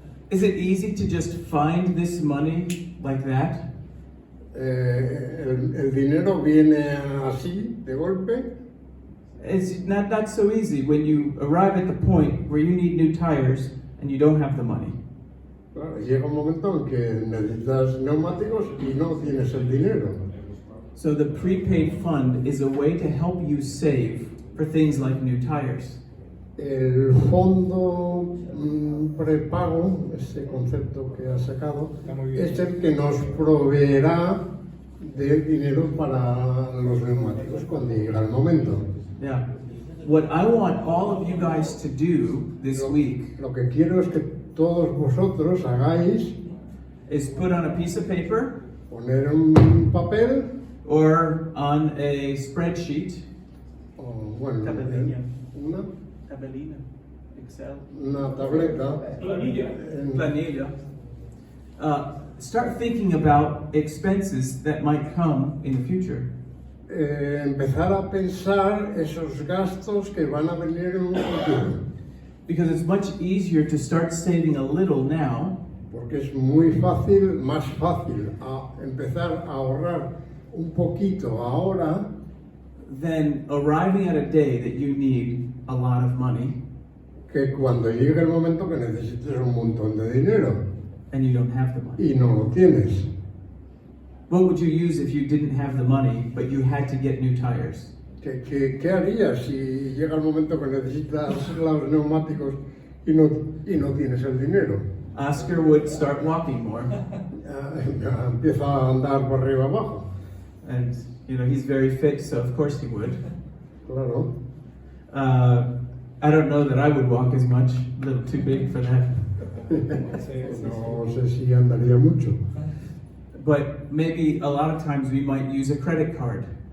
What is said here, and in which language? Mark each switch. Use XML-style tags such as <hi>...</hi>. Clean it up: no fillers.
<en>Is it easy to just find this money like that?</en> <es>El dinero viene así, de golpe.</es> <en>It's not so easy when you arrive at the point where you need new tires and you don't have the money.</en> <es>Claro, llega un momento en que necesitas neumáticos y no tienes el dinero.</es> <en>So the prepaid fund is a way to help you save for things like new tires.</en> <es>El fondo prepago, ese concepto que ha sacado, es el que nos proveerá del dinero para los neumáticos cuando llegue el momento.</es> <en>Yeah. What I want all of you guys to do this week</en> <es>Lo que quiero es que todos vosotros hagáis</es> <en>is put on a piece of paper</en> <es>poner un papel</es> <en>or on a spreadsheet.</en> <es>o, bueno, Tabelilla. una, Tabelina. Excel. una tableta Planilla. en- Planilla.</es> <en>Start thinking about expenses that might come in the future.</en> <es>empezar a pensar esos gastos que van a venir en un futuro.</es> <en>Because it's much easier to start saving a little now</en> <es>Porque es muy fácil, más fácil empezar a ahorrar un poquito ahora</es> <en>than arriving at a day that you need a lot of money</en> <es>que cuando llegue el momento que necesites un montón de dinero</es> <en>and you don't have the money.</en> <es>y no lo tienes.</es> <en>What would you use if you didn't have the money but you had to get new tires?</en> <es>¿Qué harías si llega el momento que necesitas los neumáticos y no tienes el dinero?</es> <en>Oscar would start walking more.</en> <es>Empieza a andar por arriba abajo.</es> <en>And, you know, he's very fit, so of course he would.</en> <es>Claro.</es> <en>I don't know that I would walk as much, a little too big for that.</en> <es>No sé si andaría mucho.</es> <en>But maybe a lot of times we might use a credit card.</en>